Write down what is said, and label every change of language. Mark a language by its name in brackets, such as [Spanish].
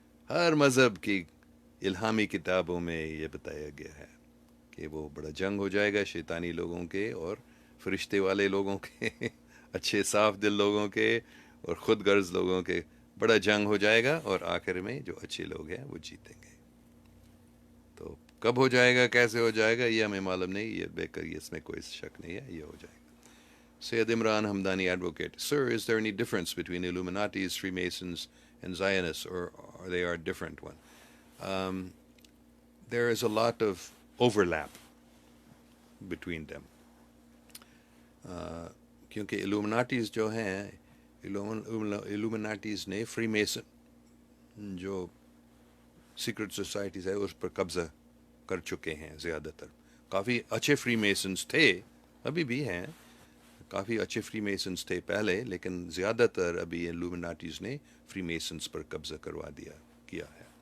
[Urdu] ہر مذہب کی الہامی کتابوں میں یہ بتایا گیا ہے کہ وہ بڑا جنگ ہو جائے گا شیطانی لوگوں کے اور فرشتے والے لوگوں کے اچھے صاف دل لوگوں کے اور خود غرض لوگوں کے. بڑا جنگ ہو جائے گا اور آخر میں جو اچھے لوگ ہیں وہ جیتیں گے. تو کب ہو جائے گا، کیسے ہو جائے گا، یہ ہمیں معلوم نہیں. یہ بے کر اس میں کوئی شک نہیں ہے، یہ ہو جائے گا. [English] Syed Imran Hamdani advocate: Sir, is there any difference between Illuminatis, Freemasons and Zionists, or are they are different one? Um, there is a lot of overlap between them. [Urdu] کیونکہ Illuminatis جو ہیں، Illuminatis نے فری میسن جو سیکرٹ سوسائٹیز ہے اس پر قبضہ کر چکے ہیں زیادہ تر. کافی اچھے فری میسنز تھے، ابھی بھی ہیں، کافی اچھے فری میسنز تھے پہلے، لیکن زیادہ تر ابھی الومناٹیز نے فری میسنز پر قبضہ کروا کیا ہے.